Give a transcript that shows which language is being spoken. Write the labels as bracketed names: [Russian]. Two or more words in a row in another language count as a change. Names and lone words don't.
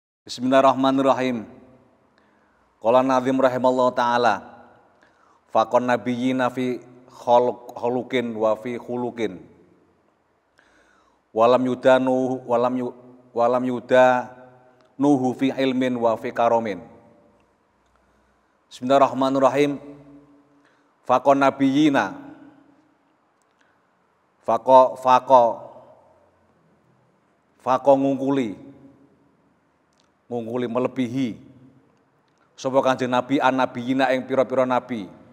[Arabic] بسم الله الرحمن الرحيم قال الناظم رحمه الله تعالى. فاق النبيين في خلق وفي خلق. ولم يدانوه في علم وفي كرم. بسم الله الرحمن الرحيم. فاق النبيين. [Javanese] Faqo ngungkuli melebihi sapa Kanjeng Nabi an-nabiyina ing pira-pira nabi